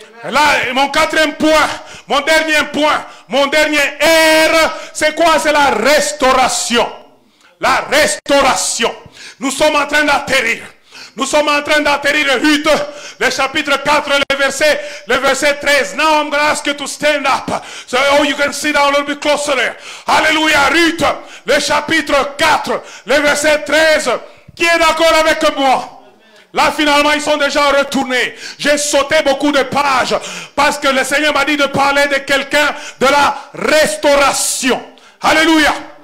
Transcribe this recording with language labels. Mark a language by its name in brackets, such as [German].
[French] Là, mon 4e point, mon dernier R, c'est quoi? C'est la restauration. La restauration. Nous sommes en train d'atterrir. Nous sommes en train d'atterrir Ruth, le chapitre 4, le verset 13. [English] Now I'm going to ask you to stand up. So you can sit down a little bit closer there. [French] Alléluia. Ruth, le chapitre 4, le verset 13. Qui est d'accord avec moi? Là, finalement, ils sont déjà retournés. J'ai sauté beaucoup de pages parce que le Seigneur m'a dit de parler de quelqu'un de la restauration. Alléluia.